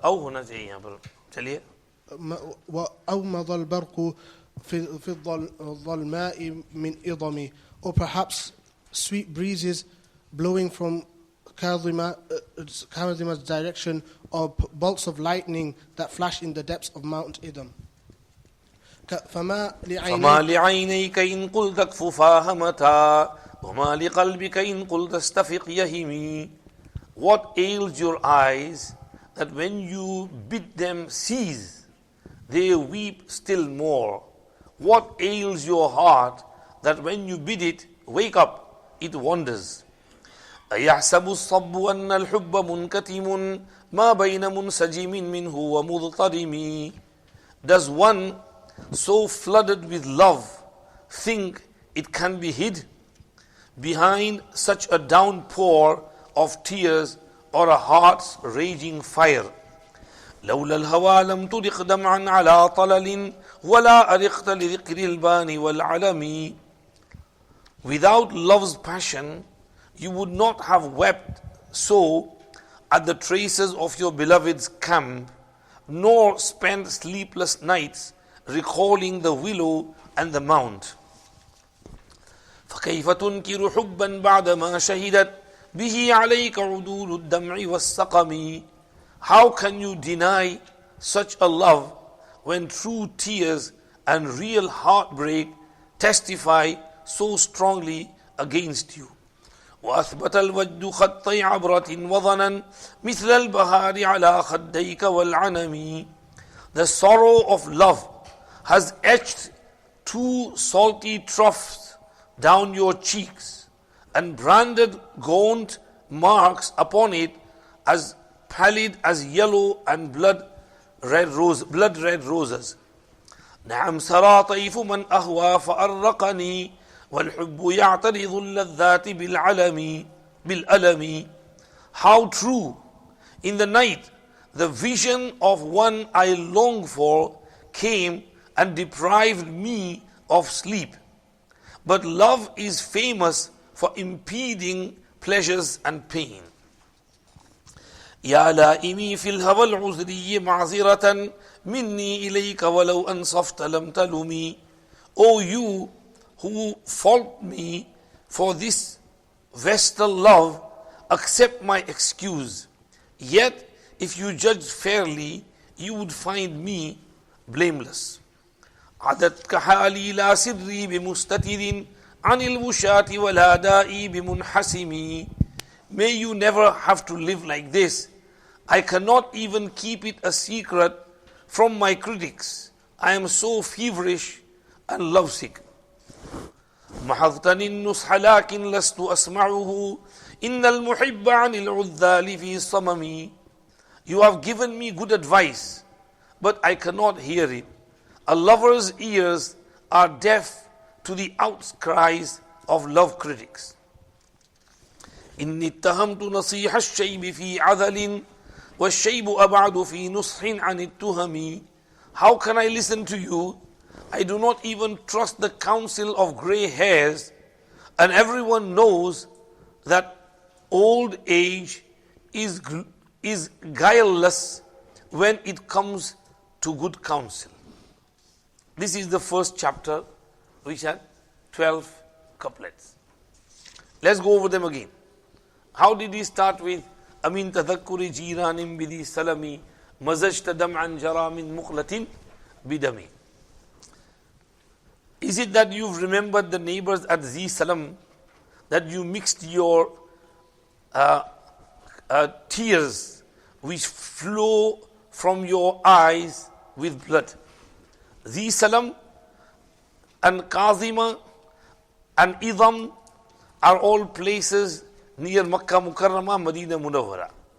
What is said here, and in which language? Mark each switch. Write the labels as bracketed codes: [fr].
[ar] أو هنا جاي चलिए. وأومض البرق في الظلماء من إضمي. [en] Or perhaps sweet breezes blowing from Kadhima's direction, or bolts of lightning that flash in the depths of Mount Idam. [ar] فما لعينيك إن قلت اكففاها متى وما لقلبك إن قلت استفق يهمي. [en] What ails your eyes that when you bid them cease, they weep still more? What ails your heart that when you bid it wake up, it wanders? [ar] أيحسب الصب أن الحب منكتم ما بين منسجم منه ومضطرم. [en] Does one so flooded with love think it can be hid behind such a downpour of tears or a heart's raging fire? [ar] لولا الهوى لم ترق دمعا على طلل ولا أرقت لذكر البان والعلم. [en] Without love's passion, you would not have wept so at the traces of your beloved's camp, nor spent sleepless nights recalling the willow and the mount. [ar] فكيف تنكر حبا بعدما شهدت به عليك عدول الدمع والسقم. [en] How can you deny such a love when true tears and real heartbreak testify so strongly against you? [ar] وأثبت الوجد خطي عبرة وظنا مثل البهار على خديك والعنم. [en] The sorrow of love has etched 2 salty troughs down your cheeks and branded gaunt marks upon it as pallid as yellow and blood red roses. [ar] نعم سرى طيف من أهوى فأرقني والحب يعترض اللذات بالألم. [en] How true! In the night, the vision of one I long for came and deprived me of sleep. But love is famous for impeding pleasures and pain. [ar] يا لائمي في الهوى العذري معذرة مني إليك ولو أنصفت لم تلمي. [en] O you who fault me for this vestal love, accept my excuse. Yet, if you judge fairly, you would find me blameless. [ar] عدتك حالي لا سري بمستتر عن الوشاة ولا دائي بمنحسم. [en] May you never have to live like this. I cannot even keep it a secret from my critics. I am so feverish and lovesick. [ar] محضتني النصح لكن لست أسمعه إن المحب عن العذال في صمم. [en] You have given me good advice, but I cannot hear it. A lover's ears are deaf to the outcries of love critics. [ar] إني اتهمت نصيح الشيب في عذل والشيب أبعد في نصح عن التهم. [en] How can I listen to you? I do not even trust the counsel of grey hairs, and everyone knows that old age is guileless when it comes to good counsel. This is the first chapter, which had 12 couplets. Let's go over them again. How did he start with [ar] أمين تذكر جيران بذي سلمي مزجت دمعا جرى من مقلة بدمي. [en] Is it that you've remembered the neighbors at Zi Salam, that you mixed your tears which flow from your eyes with blood? Zi Salam and Qazima and Idham are all places near Makkah Mukarramah, Medina Munawwara.